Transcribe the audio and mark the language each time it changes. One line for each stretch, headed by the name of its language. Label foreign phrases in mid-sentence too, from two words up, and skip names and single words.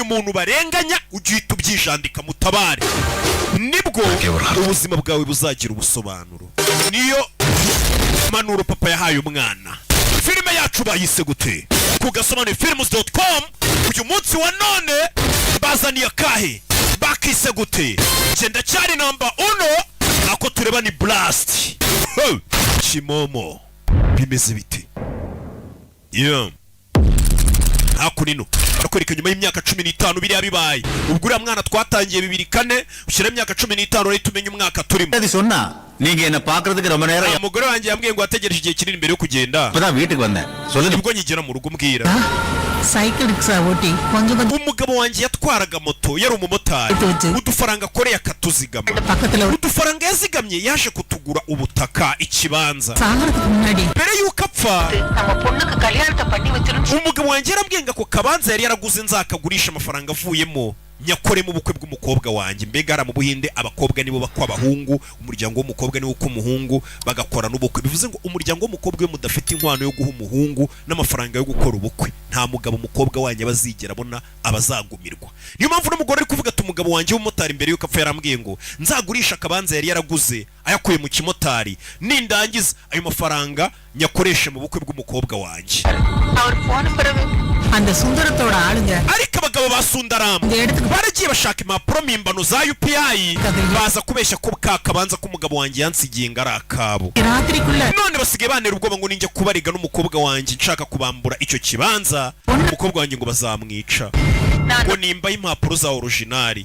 Kinyarwanda: umuntu barenganya ugihita ubyijandika mutabare nibwo ubuzima bwawe buzagira ubusobanuro niyo manuro papa yahaye umwana filime yacu bayise gute kugasomane films.com uyu munsi wa none bazaniye akahe bakise gute genda cyari namba 1 ako tureba ni blast Chimomo bimeze biti hakunino arakwereka nyuma y'imyaka 15 biriya bibaye ubwo uriya mwana twatangiye 2004 ushyira imyaka 15 rero tumenye umwaka turimo
Tamil: அது சொன்னா நீங்க என்ன பாக்குறதுக்கு ரொம்ப நேரம்
Kinyarwanda: umugore wanjye yambwiye ngo ategereje igihe kinini mbere yo kugenda
Tamil: இப்பதான் வீட்டுக்கு வந்தேன் சொல்லுங்க
Kinyarwanda: nibwo nyigera mu rugo mbwira
English: cycle rickshaw
Tamil: ஓட்டி கொஞ்சமா
Kinyarwanda: umugabo wanjye yatwaraga moto yari umumotari udufaranga akoreye akatuzigama udufaranga yazigamye yaje kutugura ubutaka ikibanza
Tamil: சாகறதுக்கு முன்னாடி
Kinyarwanda: mbere yuko apfa
Tamil: நம்ம பொண்ணுக்கு கல்யாணத்தை பண்ணி வச்சிரும்
Kinyarwanda: umugabo wanjye yarambwiye ngo ako kabanza yari yaraguze nzakagurisha amafaranga avuyemo nyakore mu bukwe bw'umukobwa wanjye. Mbega ara mu Buhinde abakobwa nibo bakwa abahungu, umuryango w'umukobwa niwo ukumuhungu bagakora n'ubukwe. Bivuze ngo umuryango w'umukobwa we mudafite inkwano yo guha umuhungu n'amafaranga yo gukora ubukwe, nta mugabo umukobwa wanjye bazigera abona abazagumirwa. Niyo mpamvu n'umugore ari kuvuga ati umugabo wanjye w'umumotari mbere yuko apfa yarambwiye ngo nzagurisha akabanza yari yaraguze ayakuye mu kimotari, nindangiza ayo mafaranga nyakoreshe mu bukwe bw'umukobwa wanjye.
Tamil: அந்த சுந்தரத்தோட ஆளுங்க
Kinyarwanda: ariko abagabo ba Sundaramu baragiye bashaka impapuro mpimbano za UPI baza kubeshya ko kakabanza k'umugabo wanjye yansigiye ngo ari akabo.
Tamil: ராத்திரிக்குள்ள
Kinyarwanda: None basigaye banera ubwoba ngo ninjye kubariga n'umukobwa wanjye nshaka kubambura icyo kibanza, umukobwa wanjye ngo bazamwica ngo nimba impapuro za originali.